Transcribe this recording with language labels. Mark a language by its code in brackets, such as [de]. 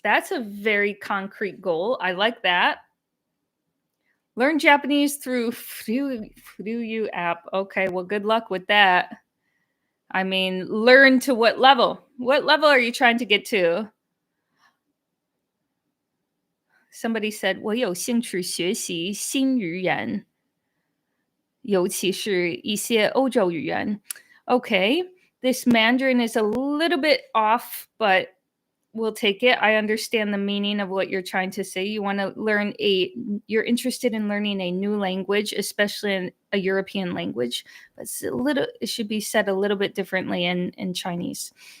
[en] That's a very concrete goal. I like that. Learn Japanese through Fuyu app. Okay, well, good luck with that. I mean, learn to what level? What level are you trying to get to? Somebody said, [zh] 我有兴趣学习新语言，尤其是一些欧洲语言. [en] Okay, this Mandarin is a little bit off, but we'll take it. I understand the meaning of what you're trying to say. You want to learn you're interested in learning a new language, especially in a European language. But it should be said a little bit differently in Chinese.